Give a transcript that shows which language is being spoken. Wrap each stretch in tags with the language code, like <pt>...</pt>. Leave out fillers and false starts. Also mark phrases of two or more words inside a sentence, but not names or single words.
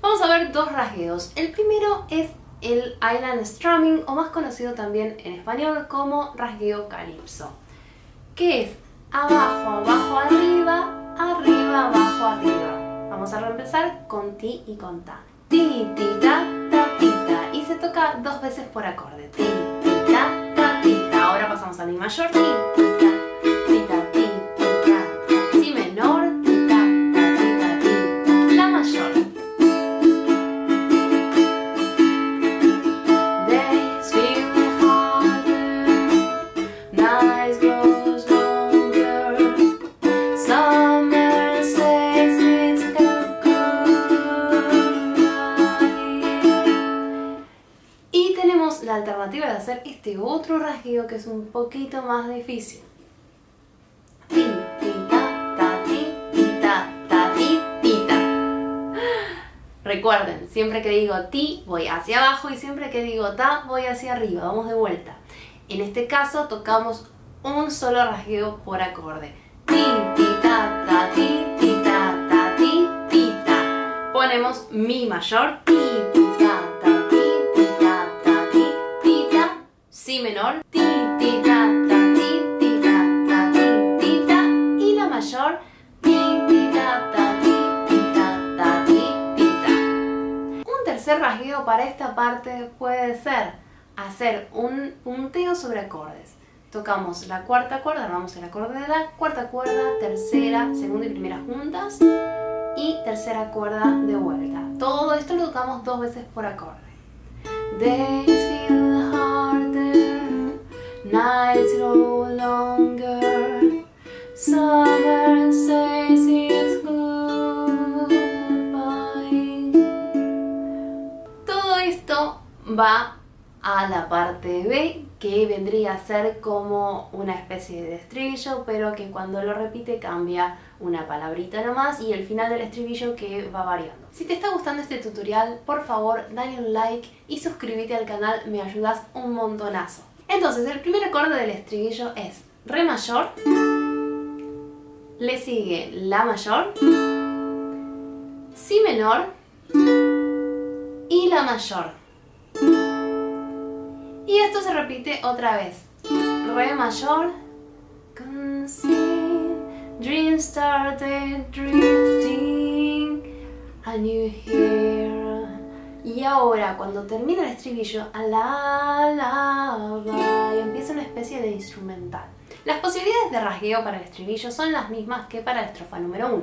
<es>Vamos a ver 2 rasgueos. El primero es el</es> <en>Island Strumming,</en> <es>o más conocido también en español como rasgueo calipso, que es abajo, abajo, arriba, arriba, abajo, arriba. Vamos a reempezar con ti y con ta. Ti, ti, ta, ti, ta. Y se toca 2 veces por acorde. Ti, ti, ta, ti, ta. Ahora pasamos a Mi mayor. Ti, ti, ta, ti, ta, ti, ti, ta. Si menor, ti, ta, ti, ta, ti. La mayor.</es> <en>Days feel harder, nights grows longer, summer says it's</en> <es>y tenemos la alternativa de hacer este otro rasgueo que es un poquito más difícil. Ti, ti, ta, ti, ta, ti, ta. Recuerden, siempre que digo ti voy hacia abajo y siempre que digo ta voy hacia arriba. Vamos de vuelta. En este caso tocamos un solo rasgueo por acorde. Ti, ti, ta, ti, ta, ti, ta. Ponemos Mi mayor. Ti, ti, ta, ti, ta. Si menor, ti, ti, ta, ti, ta, y La mayor, ti, ti, ta, ti, ta. Un tercer rasgueo para esta parte puede ser hacer un punteo sobre acordes. Tocamos la cuarta cuerda, armamos el acorde de La, cuarta cuerda, tercera, segunda y primera juntas y tercera cuerda de vuelta. Todo esto lo tocamos 2 veces por acorde.</es> <en>Days feel harder, nights grow longer, summer says it's goodbye.</en> <es>Todo esto va a la parte B, que vendría a ser como una especie de estribillo, pero que cuando lo repite cambia una palabrita nomás, y el final del estribillo que va variando. Si te está gustando este tutorial, por favor dale un like y suscríbete al canal, me ayudas un montonazo. Entonces el primer acorde del estribillo es Re mayor, le sigue La mayor, Si menor y La mayor. Y esto se repite otra vez. Re mayor,</es> <en>dreams started drifting, and you hear.</en> <es>Y ahora, cuando termina el estribillo, alaba, y empieza una especie de instrumental. Las posibilidades de rasgueo para el estribillo son las mismas que para la estrofa número 1.</es>